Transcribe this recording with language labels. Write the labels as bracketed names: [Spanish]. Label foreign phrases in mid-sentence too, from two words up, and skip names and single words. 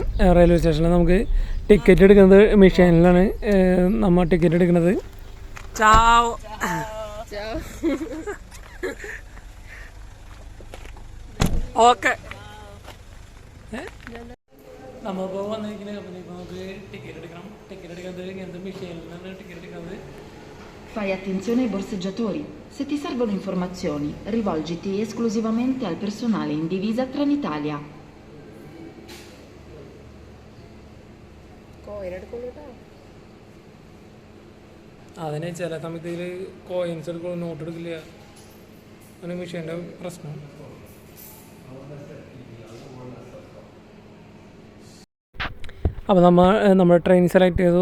[English] railway stationil [Malayalam] നമുക്ക് ടിക്കറ്റ് എടുക്കുന്നത് മെഷീനിലാണ് നമ്മൾ ടിക്കറ്റ് എടുക്കുന്നത്. ഓക്കെ, നമ്മളിപ്പോൾ വന്നിരിക്കുന്ന കമ്പനിക്ക് നമുക്ക് ടിക്കറ്റ് എടുക്കണം. ടിക്കറ്റ് എടുക്കുന്നത് ഇങ്ങനത്തെ മെഷീനിലാണ് ടിക്കറ്റ് എടുക്കുന്നത്. [Italian] Fai attenzione ai borseggiatori. Se ti servono informazioni, rivolgiti esclusivamente al personale in divisa Trenitalia. [Malayalam] അതിന് ചില സമയത്ത് ഇതിൽ കോയിൻസ് എടുക്കുള്ളൂ, നോട്ട് എടുക്കില്ല. അങ്ങനെ മെഷീൻ്റെ പ്രശ്നം. അപ്പോൾ നമ്മൾ [English] train select [Malayalam] ചെയ്തു.